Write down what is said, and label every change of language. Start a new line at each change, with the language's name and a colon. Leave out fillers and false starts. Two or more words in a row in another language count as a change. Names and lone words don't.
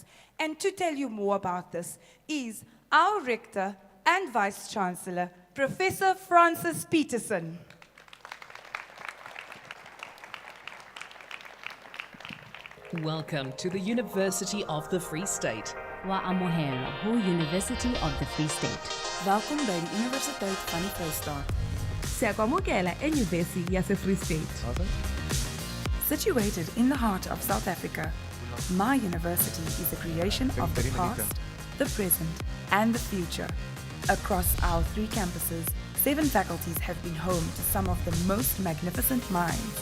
English: And to tell you more about this is our Rector and Vice Chancellor, Professor Francis Peterson. Welcome to the University of the Free State.
Southern Sotho: Wa amohela ho University of the Free State.
Afrikaans: Welkom by die Universiteit van die Vrystaat.
Zulu: Siyakwamukela eNyuvesi yase-Free State.
English: Situated in the heart of South Africa, my university is a creation of the past, the present, and the future. Across our 3 campuses, 7 faculties have been home to some of the most magnificent minds.